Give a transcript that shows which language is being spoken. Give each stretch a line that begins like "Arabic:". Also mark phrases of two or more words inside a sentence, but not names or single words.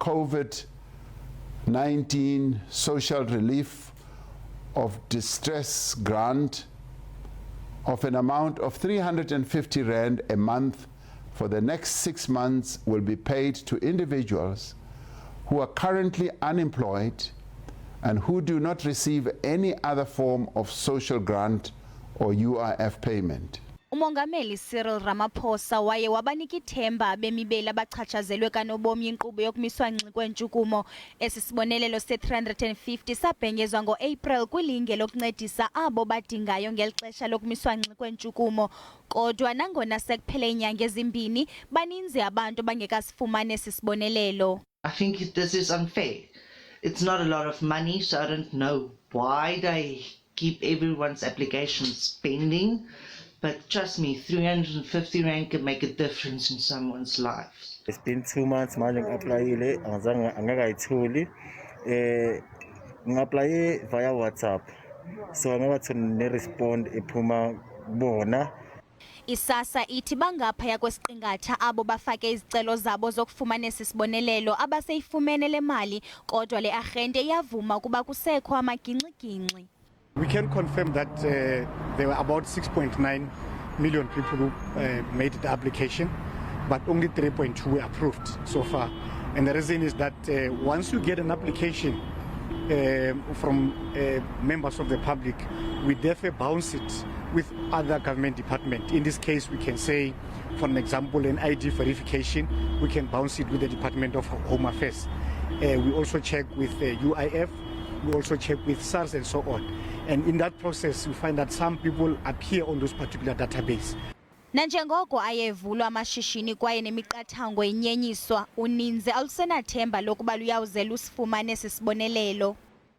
English: COVID-19 Social Relief of Distress Grant of an amount of 350 Rand a month for the next 6 months will be paid to individuals who are currently unemployed and who do not receive any other form of social grant or UIF payment.
Xhosa: uMongameli Cyril Ramaphosa waye wabanika ithemba abemibeli abachatshazelwe kanobomi inkqubo yokumiswa ngxi kwentshukumo. Esi sibonelelo se-350 sabhengezwa ngo-April kwilinge lokuncedisa abo badingayo ngeli xesha lokumiswa ngxi kwentshukumo. Kodwa nangona sekuphele iinyanga ezimbini baninzi abantu bangekasifumane esi sibonelelo.
English: I think this is unfair. It's not a lot of money, so I don't know why they keep everyone's applications pending. But trust me, 350 Rand can make a difference in someone's life. It's been 2 months
Zulu: manje ngi-applyile angakayitholi. Ngi-apply
English: via WhatsApp.
Zulu: So angakatholi ne-respond ephuma bona.
Xhosa: ISASSA ithi bangaphaya kwesiqingatha abo bafake izicelo zabo zokufumana esi sibonelelo abaseyifumene le mali, kodwa le arhente iyavuma ukuba kusekho amagingxi-gingxi.
English: We can confirm that there were about 6.9 million people who made the application, but only 3.2 were approved so far. And the reason is that once you get an application from members of the public, we therefore bounce it with other government departments. In this case, we can say, for an example, an ID verification, we can bounce it with the Department of Home Affairs. We also check with UIF, we also check with SARS and so on. And in that process, we find that some people appear on those particular database.
Xhosa: Nanjengoko ayevulwa amashishini kwaye nemiqathango inyenyiswa, uninzi alusenathemba lokuba luyawuze lusifumane esi sibonelelo.